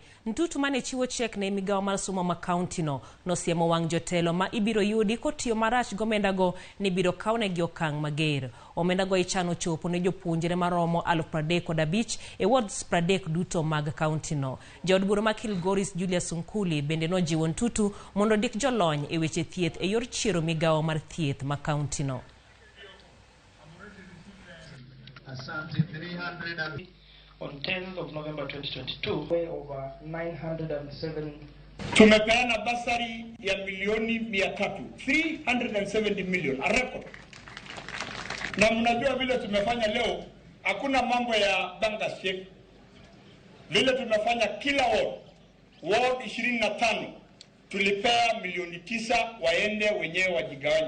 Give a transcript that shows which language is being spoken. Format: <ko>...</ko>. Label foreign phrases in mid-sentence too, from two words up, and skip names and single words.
<luo>Ntutu mane chiwo chek ne migawo mar somo ma county no nosiemo wang jotelo ma ibiro yudi kotiyo marach gomenda go ni biro kaune gi okang' mager. Omenda go ichano chopo ne jopuonjre maromo 35,000 e wards 30 duto mag county no. Jaod bura ma Kilgoris Julius Sunkuli bende no jiwo Ntutu mondo dik jolony e weche thieth e yor chiero migawo mar thieth ma county no.</luo> <en>On 10th of November 2022, over 907.</en> <sw>Tumepeana bursary ya milioni 300,</sw> <en>370 million, a record.</en> <sw>Na mnajua vile tumefanya leo, hakuna mambo ya banka check. Vile tumefanya kila ward 25, tulipea milioni 9 waende wenyewe wajigawanye.</sw>